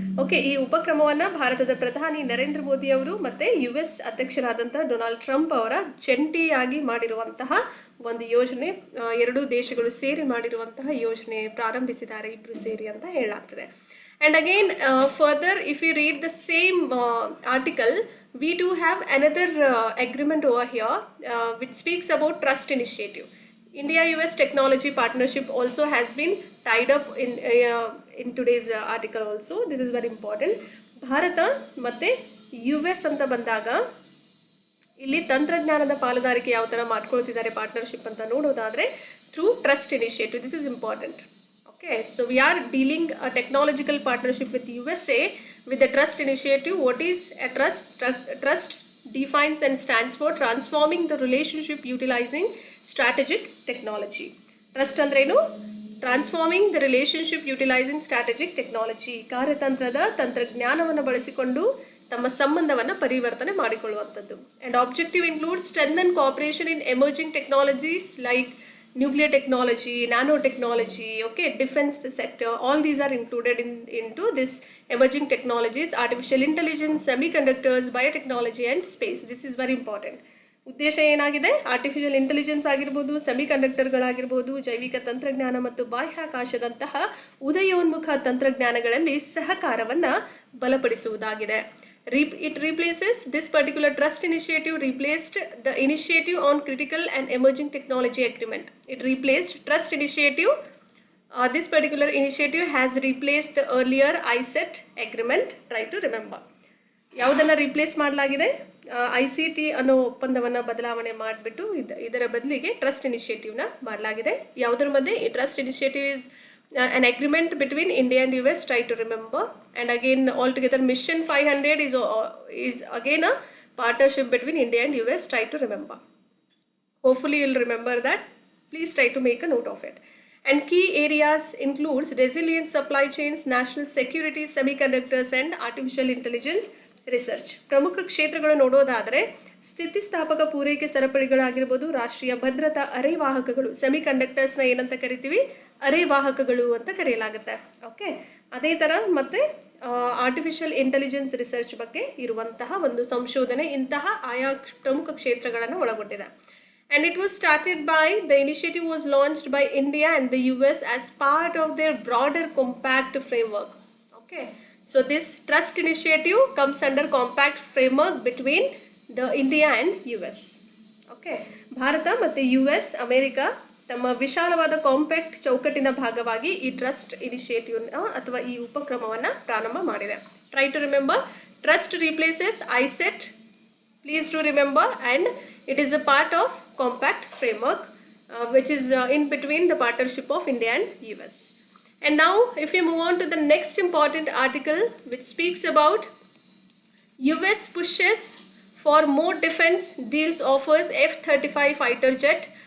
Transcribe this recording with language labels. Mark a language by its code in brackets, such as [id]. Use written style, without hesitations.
[kn] Okay, ಈ ಉಪಕ್ರಮವನ್ನು ಭಾರತದ ಪ್ರಧಾನಿ ನರೇಂದ್ರ ಮೋದಿ ಅವರು ಮತ್ತು US ಅಧ್ಯಕ್ಷರಾದಂಥ ಡೊನಾಲ್ಡ್ ಟ್ರಂಪ್ ಅವರ ಜಂಟಿಯಾಗಿ ಮಾಡಿರುವಂತಹ ಒಂದು ಯೋಜನೆ, ಎರಡೂ ದೇಶಗಳು ಸೇರಿ ಮಾಡಿರುವಂತಹ ಯೋಜನೆ ಪ್ರಾರಂಭಿಸಿದ್ದಾರೆ ಇಬ್ಬರು ಸೇರಿ ಅಂತ ಹೇಳಲಾಗ್ತದೆ. [en] And again further if you read the same article, we do have another agreement over here which speaks about trust initiative. India-US technology partnership also has been tied up in today's article also. This is very important. [kn] Bharat ಮತ್ತು US ಅಂತ ಬಂದಾಗ ಇಲ್ಲಿ ತಂತ್ರಜ್ಞಾನದ ಪಾಲುದಾರಿಕೆ ಯಾವ ಥರ ಮಾಡ್ಕೊಳ್ತಿದ್ದಾರೆ partnership ಅಂತ ನೋಡೋದಾದರೆ [en] Through trust initiative. This is important. Okay, so we are dealing a technological partnership with USA with the trust initiative. What is a trust? Trust defines and stands for transforming the relationship utilizing strategic technology. [kn] Trust ಅಂದ್ರೇನು? [en] Transforming the relationship utilizing strategic technology. [kn] ಕಾರ್ಯತಂತ್ರದ ತಂತ್ರಜ್ಞಾನವನ್ನು ಬಳಸಿಕೊಂಡು ತಮ್ಮ ಸಂಬಂಧವನ್ನು ಪರಿವರ್ತನೆ ಮಾಡಿಕೊಳ್ಳುವಂಥದ್ದು. [en] And objective include strengthen cooperation in emerging technologies like nuclear technology, nanotechnology, okay, defense sector, all these are included into this emerging technologies, artificial intelligence, semiconductors, biotechnology and space. This is very important. [kn] ಉದ್ದೇಶ ಏನಾಗಿದೆ, artificial intelligence ಆಗಿರ್ಬೋದು, ಸೆಮಿಕಂಡಕ್ಟರ್ಗಳಾಗಿರ್ಬೋದು, ಜೈವಿಕ ತಂತ್ರಜ್ಞಾನ ಮತ್ತು ಬಾಹ್ಯಾಕಾಶದಂತಹ ಉದಯೋನ್ಮುಖ ತಂತ್ರಜ್ಞಾನಗಳಲ್ಲಿ ಸಹಕಾರವನ್ನು ಬಲಪಡಿಸುವುದಾಗಿದೆ. [en] It replaces, this particular trust initiative replaced the initiative on critical and emerging technology agreement. It replaced trust initiative. This particular initiative has replaced the earlier ICET agreement. Try to remember. [kn] ಯಾವುದನ್ನು replace ಮಾಡಲಾಗಿದೆ, ICT ಅನ್ನೋ ಒಪ್ಪಂದವನ್ನು ಬದಲಾವಣೆ ಮಾಡಿಬಿಟ್ಟು ಇದರ ಬದಲಿಗೆ trust ಇನಿಷಿಯೇಟಿವ್ನ ಮಾಡಲಾಗಿದೆ. ಯಾವುದರ ಮಧ್ಯೆ ಈ [en] Trust initiative is an agreement between India and US, try to remember. And again altogether Mission 500 is again a partnership between India and US, try to remember. Hopefully you'll remember that. Please try to make a note of it. And key areas includes resilient supply chains, national security, semiconductors and artificial intelligence. Research. [kn] ಪ್ರಮುಖ ಕ್ಷೇತ್ರಗಳು ನೋಡೋದಾದರೆ ಸ್ಥಿತಿಸ್ಥಾಪಕ ಪೂರೈಕೆ ಸರಪಳಿಗಳಾಗಿರ್ಬೋದು, ರಾಷ್ಟ್ರೀಯ ಭದ್ರತಾ ಅರೆವಾಹಕಗಳು, ಸೆಮಿಕಂಡಕ್ಟರ್ಸ್ನ ಏನಂತ ಕರಿತೀವಿ, ಅರೆವಾಹಕಗಳು ಅಂತ ಕರೆಯಲಾಗುತ್ತೆ. ಓಕೆ, ಅದೇ ಥರ ಮತ್ತು ಆರ್ಟಿಫಿಷಿಯಲ್ ಇಂಟೆಲಿಜೆನ್ಸ್ ರಿಸರ್ಚ್ ಬಗ್ಗೆ ಇರುವಂತಹ ಒಂದು ಸಂಶೋಧನೆ ಇಂತಹ ಆಯಾ ಪ್ರಮುಖ ಕ್ಷೇತ್ರಗಳನ್ನು ಒಳಗೊಂಡಿದೆ. [en] And it was started by, the initiative was launched by India and the US as part of their broader compact framework. Okay, so this trust initiative comes under compact framework between the India and US. [kn] Okay, Bharat ಮತ್ತು US America ತಮ್ಮ ವಿಶಾಲವಾದ compact ಚೌಕಟ್ಟಿನ ಭಾಗವಾಗಿ ಈ trust initiative ಅಥವಾ ಈ ಉಪಕ್ರಮವನ್ನು ಪ್ರಾರಂಭ ಮಾಡಿದೆ. [en] Try to remember, trust replaces iCET, please to remember, and it is a part of compact framework which is in between the partnership of India and US. And now if we move on to the next important article which speaks about US pushes for more defense deals, offers F-35 fighter jet.